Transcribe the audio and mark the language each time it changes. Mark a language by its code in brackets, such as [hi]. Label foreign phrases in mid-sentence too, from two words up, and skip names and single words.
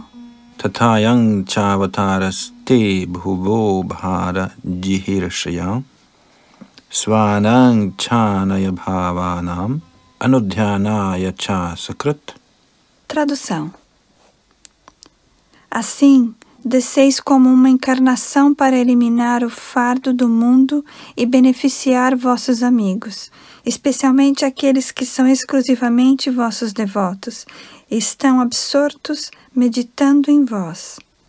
[sa] Tatayang chavataras te bhuvo bhara jihirshaya svanang chanaya bhavanam anudhyanaya cha sakrit. [pt] Tradução. Assim, desceis como uma encarnação para eliminar o fardo do mundo e beneficiar vossos amigos, especialmente aqueles que são exclusivamente vossos devotos e estão absortos meditando em vós.